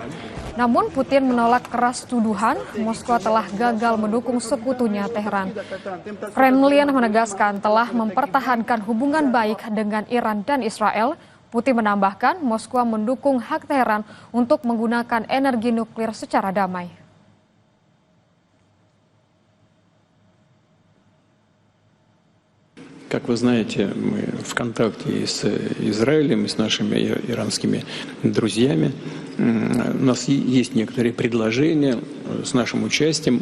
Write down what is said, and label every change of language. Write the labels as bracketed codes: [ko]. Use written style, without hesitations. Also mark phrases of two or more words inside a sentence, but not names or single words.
[id] Namun Putin menolak keras tuduhan Moskwa telah gagal mendukung sekutunya Tehran. Kremlin menegaskan telah mempertahankan hubungan baik dengan Iran dan Israel. Putin menambahkan Moskwa mendukung hak Tehran untuk menggunakan energi nuklir secara damai. [ru] Как вы знаете, мы в контакте и с Израилем, и с нашими иранскими друзьями. У нас есть некоторые предложения с нашим участием.